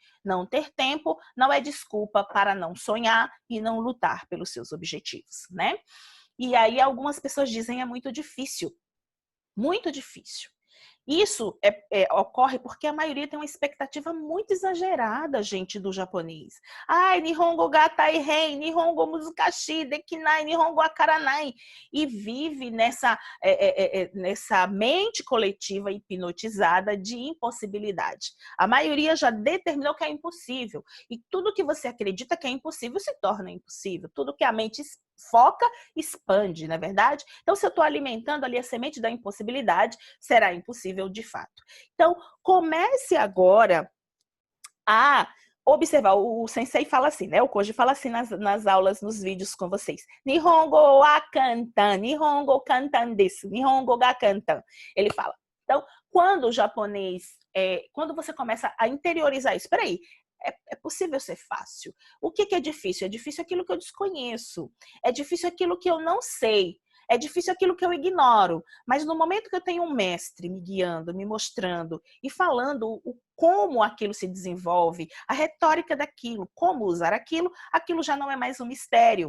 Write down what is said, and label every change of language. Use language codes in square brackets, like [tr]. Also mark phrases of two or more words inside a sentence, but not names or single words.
[pt] Não ter tempo não é desculpa para não sonhar e não lutar pelos seus objetivos, né? E aí algumas pessoas dizem é muito difícil. Muito difícil. Isso ocorre porque a maioria tem uma expectativa muito exagerada, gente, do japonês. Ai, [ja] 日本語が大変、日本語難しい、できない、日本語わからない. [pt] E vive nessa mente coletiva hipnotizada de impossibilidade. A maioria já determinou que é impossível. E tudo que você acredita que é impossível se torna impossível. Tudo que a mente foca, expande, não é verdade? Então, se eu estou alimentando ali a semente da impossibilidade, será impossível de fato. Então, comece agora a observar. O sensei fala assim, né? O Koji fala assim nas aulas, nos vídeos com vocês. [ja] 日本語は簡単、日本語簡単です、日本語が簡単. [pt] Ele fala. Então, quando o japonês, quando você começa a interiorizar isso, peraí, é possível ser fácil. O que é difícil? É difícil aquilo que eu desconheço. É difícil aquilo que eu não sei. É difícil aquilo que eu ignoro. Mas no momento que eu tenho um mestre me guiando, me mostrando e falando como aquilo se desenvolve, a retórica daquilo, como usar aquilo, aquilo já não é mais um mistério.